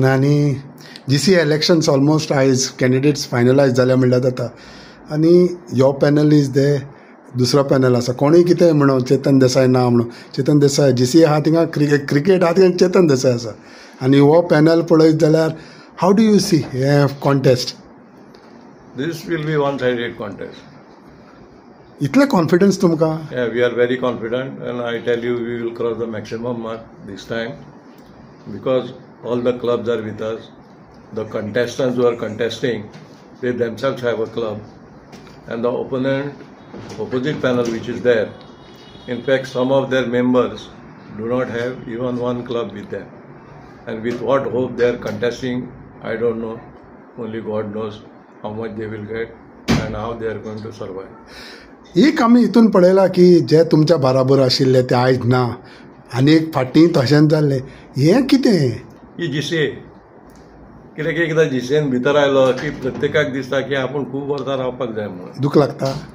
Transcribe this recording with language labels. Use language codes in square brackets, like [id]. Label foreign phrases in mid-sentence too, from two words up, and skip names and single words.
[kok] आनी GC इलेक्शन्स ऑलमोस्ट आयज कॅन्डिडेट्स फायनलायज जाल्या म्हणल्यार जाता. आनी यो [en] panel is there, [kok] दुसरो पॅनल आसा, कोणूय कितें म्हणून चेतन देसाय ना म्हणून, चेतन देसाय GC आहा थिंगा क्रिकेट आहा थिंगा चेतन देसाय आसा. आनी हो पॅनल पळयत जाल्यार [en] how do you see [kok] हे कॉन्टेस्ट? [en] This will be one-sided contest. [kok] इतले कॉन्फिडन्स तुमकां? [en] Yeah, we are very confident, and I tell you, we will cross the maximum mark this time because all the clubs are with us. The contestants who are contesting, they themselves have a club, and the opposite panel which is there, in fact, some of their members do not have even one club with them, and with what hope they are contesting, I don't know. Only God knows how much they will get and how they are going to survive. [kok] एक आमी हितून पळयलां की जे तुमच्या बराबर आशिल्ले ते आयज ना आनी एक फाटीं तशेंच जाल्लें, हें कितें? ही GCA कित्याक एकदां GCAन भितर आयलो की प्रत्येकाक दिसता की आपूण खूब वर्सां रावपाक जाय म्हणून. दूख लागता?